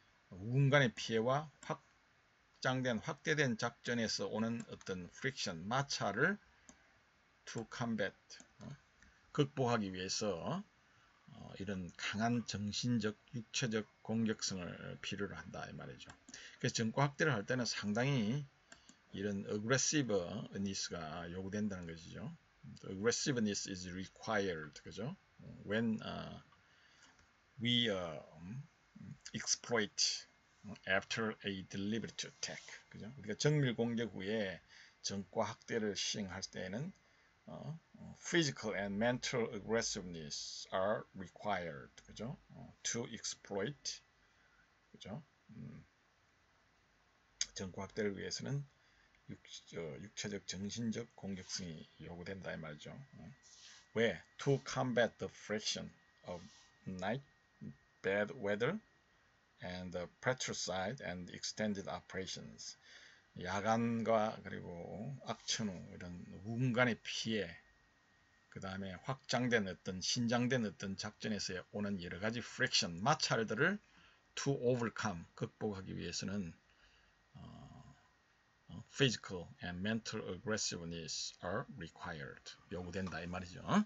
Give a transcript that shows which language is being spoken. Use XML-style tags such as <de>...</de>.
<ko>우군간의 피해와 확대된 작전에서 오는 어떤 프릭션, 마찰을</ko> <en>to combat,</en> <ko>극복하기 위해서 이런 강한 정신적, 육체적 공격성을 필요로 한다 이 말이죠. 그래서 전과 확대를 할 때는 상당히 이런 aggressiveness가 요구된다는 것이죠.</ko> <en>Aggressiveness is required,</en> <ko>그죠?</ko> <en>When we exploit after a deliberate attack, 그죠?</en> <ko>우리가 정밀 공격 후에 전과 확대를 시행할 때에는</ko> <en>physical and mental aggressiveness are required,</en> <ko>그죠?</ko> <en>to exploit,</en> <ko>그죠? 전과 확대를 위해서는 육체적, 정신적 공격성이 요구된다 이 말이죠. 왜?</ko> <en>To combat the friction of night, bad weather, and patricide and extended operations.</en> <ko>야간과 그리고 악천후 이런 우군간의 피해, 그 다음에 확장된 어떤 신장된 어떤 작전에서 오는 여러 가지 friction, 마찰들을</ko> <en>to overcome,</en> <ko>극복하기 위해서는</ko> <en>physical and mental aggressiveness are required,</en> <ko>요구된다 이 말이죠.</ko>